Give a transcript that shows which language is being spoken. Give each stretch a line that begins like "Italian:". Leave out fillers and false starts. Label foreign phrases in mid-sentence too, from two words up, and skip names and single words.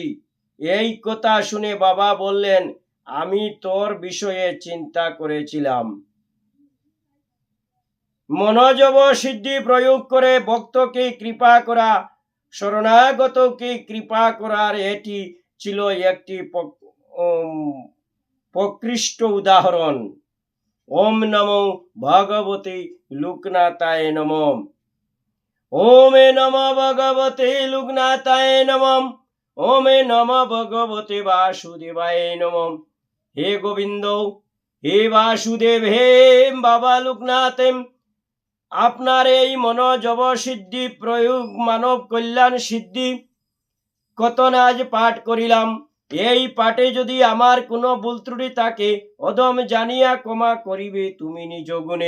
Bangla: এই কথা শুনে বাবা বললেন, আমি তোর বিষয়ে চিন্তা করেছিলাম। মনোজব সিদ্ধি প্রয়োগ করে ভক্তকে কৃপা করা, শরণাগতকে কৃপা করার এটি ছিল একটি প্রকৃষ্ট উদাহরণ।
Sanskrit: ওম নমো ভগবতে লোকনাথায় নমঃ। ওম নমো ভগবতে লোকনাথায় নমঃ। ওম নমো ভগবতে বাসুদেবায় নমঃ।
Bangla: হে গোবিন্দ, হে বাসুদেব, হে বাবা লোকনাথ, আপনার এই মনোজব সিদ্ধি প্রয়োগ মানব কল্যাণ সিদ্ধি কথন আজ পাঠ করিলাম। এই পাঠে যদি আমার কোনো ভুল ত্রুটি থাকে অদম জানিয়া ক্ষমা করিবে তুমি নিজ গুণে।